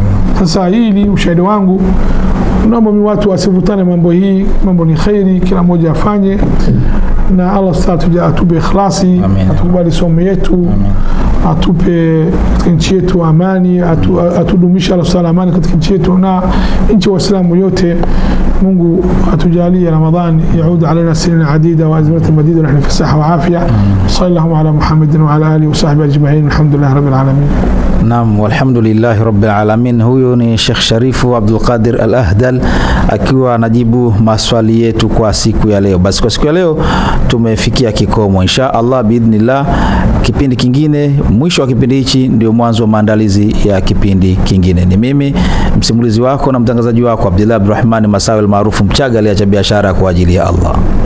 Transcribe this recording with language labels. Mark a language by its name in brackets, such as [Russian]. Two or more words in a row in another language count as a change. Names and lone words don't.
[Swahili] Sasa hili ushahidi wangu, naomba watu wasivutane mambo hii, mambo ni khairi, kila mmoja afanye, na Allah atupe ikhlasi, atukubali somo yetu, atupe katika nchi yetu amani, atudumisha amani katika nchi yetu na nchi waislamu yote. Mungu atujalie Ramadhan [Arabic] yaud علينا سنين عديدة وأزمنة مديدة ونحن في صحة وعافية. صلى الله على محمد وعلى آله وصحبه أجمعين. الحمد لله رب العالمين. نعم، والحمد لله رب العالمين. [Swahili] Huyo ni Sheikh Sharifu Abdul Qadir Al-Ahdal akiwa anajibu maswali yetu kwa siku ya leo. Basi kwa siku ya leo tumefikia kikomo, [Arabic] إن شاء الله بإذن الله. [Swahili] Kipindi kingine, mwisho wa kipindi hichi ndio mwanzo wa maandalizi ya kipindi kingine. Ni mimi msimulizi wako na mtangazaji wako Abdullah Abdurrahman Masawi maarufu Mchaga, aliacha biashara kwa ajili ya Allah.